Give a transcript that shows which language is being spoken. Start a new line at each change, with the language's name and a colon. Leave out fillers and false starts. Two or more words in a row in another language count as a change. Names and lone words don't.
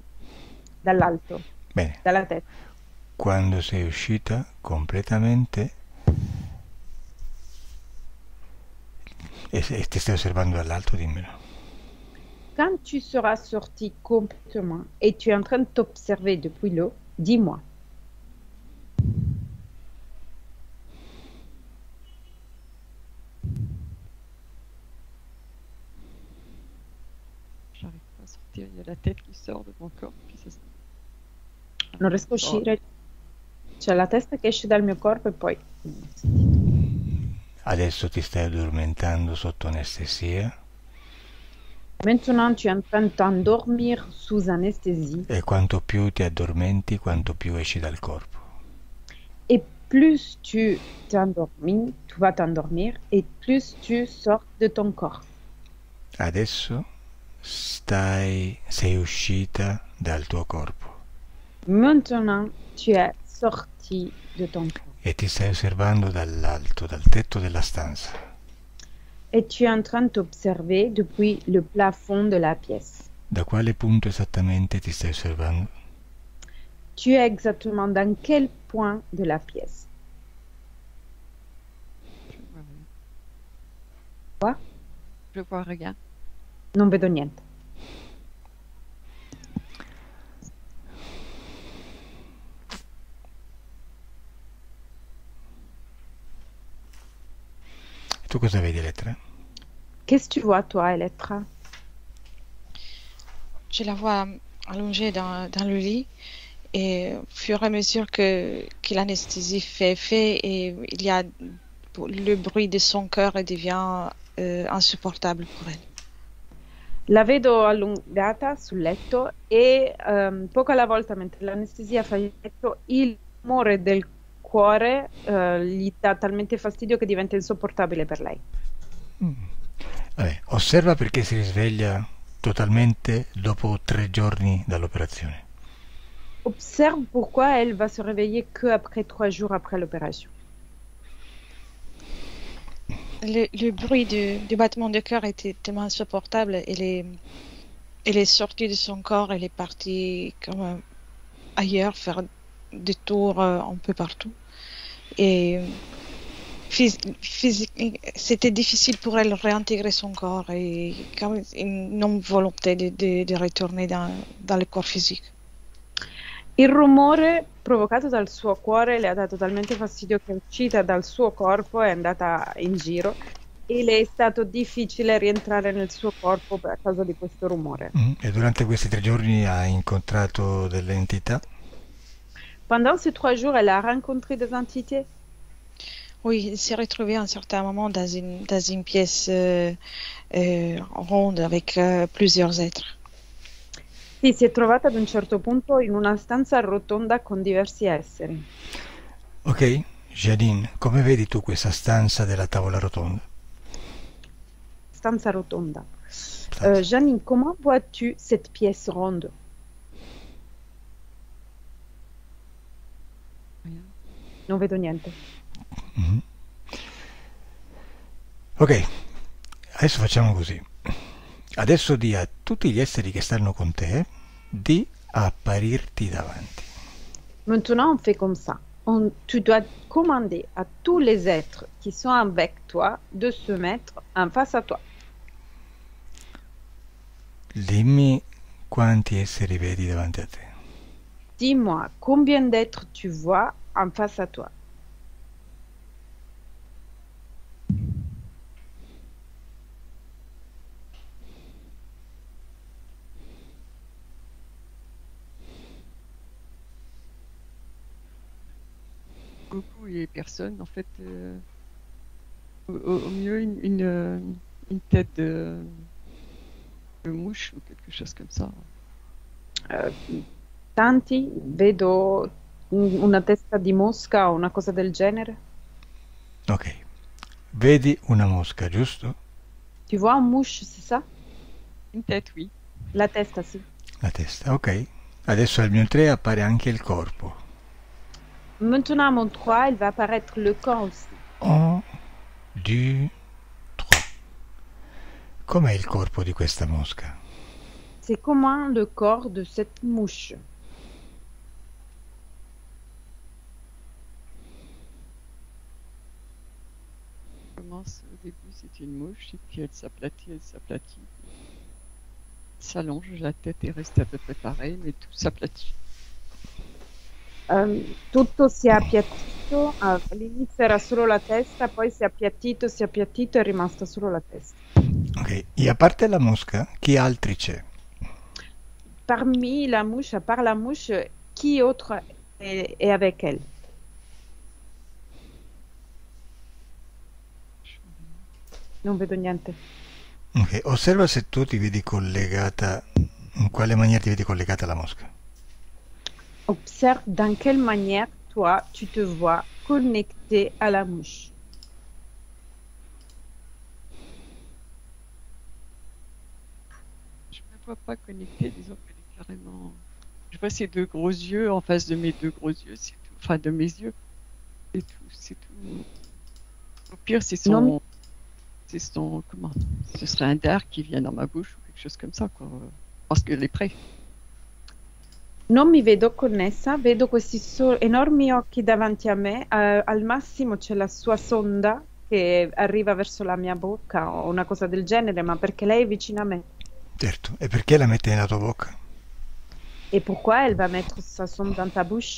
Italian: Dall'alto, Bene, dalla testa. quando sei uscita completamente e ti stai osservando dall'alto, dimmelo.
French: Quand tu seras sorti complètement et tu es en train de t'observer depuis l'eau, dis-moi. J'arrive pas à sortir, il y a la tête qui sort de mon corps. Puis ça...
Italian: Non riesco a uscire. C'è la testa che esce dal mio corpo e poi... Adesso ti stai addormentando sotto anestesia
French: Maintenant, tu es en train de t'endormir sous anesthésie.
Italian: e quanto più ti addormenti, quanto più esci dal corpo.
French: Et plus tu t'endormis, tu vas t'endormir, et plus tu sors de ton corps.
Italian: Adesso sei uscita dal tuo corpo
French: Maintenant, tu es sorti de ton corps.
Italian: e ti stai osservando dall'alto, dal tetto della stanza.
French: Et tu es en train de t'observer depuis le plafond de la pièce.
Italian: Da quale punto esattamente ti stai osservando?
French: Tu es exactement dans quel point de la pièce? Je vois rien. Quoi? Je vois rien.
Italian: Non vedo niente. E tu cosa vedi, Elettra?
French: Qu'est-ce que tu vois, toi, Elettra? Je la vois allongée dans le lit et au fur et à mesure que l'anesthésie fait effet et il y a le bruit de son cœur devient insupportable pour elle.
Italian: La vedo allungata sul letto e poco alla volta, mentre l'anestesia fa effetto, il rumore del cuore gli dà talmente fastidio che diventa insopportabile per lei. Vabbè, osserva perché si risveglia totalmente dopo 3 giorni dall'operazione.
French: Observe pourquoi elle va se réveiller que après 3 jours après l'opération. Le bruit du battement de cœur était tellement insupportable. Elle est sortie de son corps, elle est partie comme ailleurs, faire des tours un peu partout. Et c'était difficile pour elle de réintégrer son corps et comme une non-volonté de retourner dans le corps physique.
Italian: Il rumore provocato dal suo cuore le ha dato talmente fastidio che è uscita dal suo corpo e è andata in giro e le è stato difficile rientrare nel suo corpo a causa di questo rumore. E durante questi 3 giorni hai incontrato delle entità?
French: Pendant ces 3 jours, elle a rencontré des entités. Oui, il s'est retrouvé à un certain moment dans une pièce ronde avec plusieurs êtres.
Italian: Sì, si è trovata ad un certo punto in una stanza rotonda con diversi esseri. Ok, Janine, come vedi tu questa stanza della tavola rotonda? Stanza rotonda. Stanza.
French: Janine, comment vois-tu cette pièce ronde?
Italian: Non vedo niente. Mhm. Ok, adesso facciamo così. Adesso di a tutti gli esseri che stanno con te di apparirti davanti.
French: Maintenant, on fait comme ça. Tu dois commander à tous les êtres qui sont avec toi de se mettre en face à toi.
Italian: Dimmi quanti esseri vedi davanti a te.
French: Dis-moi, combien d'êtres tu vois en face à toi? Beaucoup les personnes, en fait, au mieux une tête de mouche ou quelque chose comme ça.
Italian: Tanti vedo una testa di mosca o una cosa del genere. Ok, vedi una mosca, giusto?
French: Tu vois un mouche, c'est ça? Une tête, oui.
Italian: La testa, sì. La testa, ok. Adesso al mio 3 appare anche il corpo.
French: Maintenant, à mon 3, il va apparaître le corps aussi. 1, 2, 3.
Italian: Com'è il corpo di questa mosca?
French: C'est comment le corps de cette mouche? Commence au début, c'est une mouche, et puis elle s'aplatit, s'allonge, la tête est restée à peu près pareille, mais tout s'aplatit.
Italian: Tutto si è appiattito, all'inizio era solo la testa, poi si è appiattito, è rimasta solo la testa. Ok, e a parte la mosca, chi altri c'è?
French: Parmi la mouche, à part la mouche, qui autre est avec elle?
Italian: Non vedo niente. Ok, osserva se tu ti vedi collegata, in quale maniera ti vedi collegata alla mosca.
French: Observe dans quelle manière, toi, tu te vois connecté à la mouche. Je ne me vois pas connectée, disons qu'elle est carrément... Je vois ses deux gros yeux en face de mes deux gros yeux, c'est tout. Enfin, de mes yeux. C'est tout, c'est tout. Au pire, c'est son... Non. C'est son... Comment? Ce serait un dard qui vient dans ma bouche ou quelque chose comme ça, quoi. Parce qu'elle est prête.
Italian: Non mi vedo connessa, vedo questi enormi occhi davanti a me, al massimo c'è la sua sonda che arriva verso la mia bocca o una cosa del genere, ma perché lei è vicina a me. Certo, e perché la metti nella tua bocca?
French: Et pourquoi elle va mettre sa sonde dans ta bouche?